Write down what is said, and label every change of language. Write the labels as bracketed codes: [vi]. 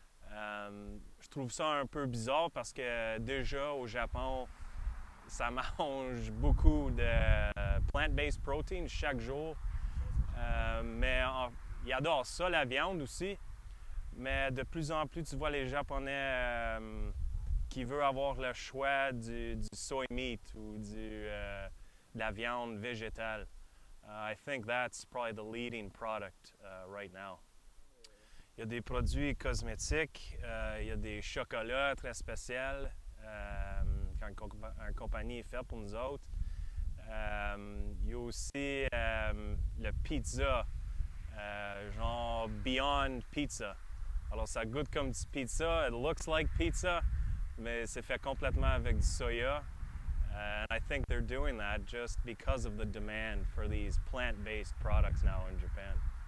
[fr] Je trouve ça un peu bizarre parce que déjà au Japon, ça mange beaucoup de [en] plant-based protein [fr] chaque jour. Mais ils adorent ça, la viande aussi. Mais de plus en plus, tu vois les Japonais qui veulent avoir le choix du [en] soy meat [fr] ou de la viande végétale. [en] I think that's probably the leading product right now. [fr] Il y a des produits cosmétiques, il y a des chocolats très spéciaux qu'une compagnie fait pour nous autres. Il y a aussi le pizza, genre Beyond Pizza. Alors ça goûte comme du pizza, [en] it looks like pizza, [fr] mais c'est fait complètement avec du soya. [en] And I think they're doing that just because of the demand for these plant-based products now in Japan.